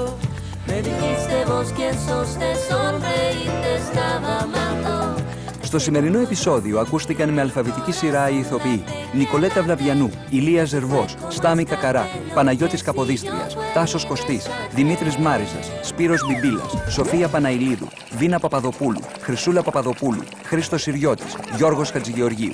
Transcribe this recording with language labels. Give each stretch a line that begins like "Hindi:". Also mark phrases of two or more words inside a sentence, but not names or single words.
Spanish: Me dijiste vos quién sos, te sonreí, te estaba amando.
Greek: Στο σημερινό επεισόδιο ακούστηκαν με αλφαβητική σειρά οι ηθοποιοί Νικολέτα Βλαβιανού, Ηλία Ζερβός, Στάμι Κακαρά, Παναγιώτης Καποδίστριας, Τάσος Κωστής, Δημήτρης Μάριζας, Σπύρος Μπιμπίλας, Σοφία Παναηλίδου, Βίνα Παπαδοπούλου, Χρυσούλα Παπαδοπούλου, Χρήστος Συριώτης, Γιώργος Χατζηγεωργίου.